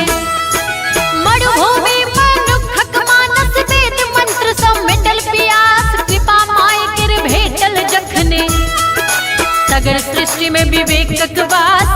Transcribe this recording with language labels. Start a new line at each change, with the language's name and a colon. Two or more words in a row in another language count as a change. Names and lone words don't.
Maithili: मरुभूमि मनुखक मानस, वेद मंत्र सब मिटल पियास। कृपा माय केर भेटल जखने, सगर सृष्टि में विवेकक वास।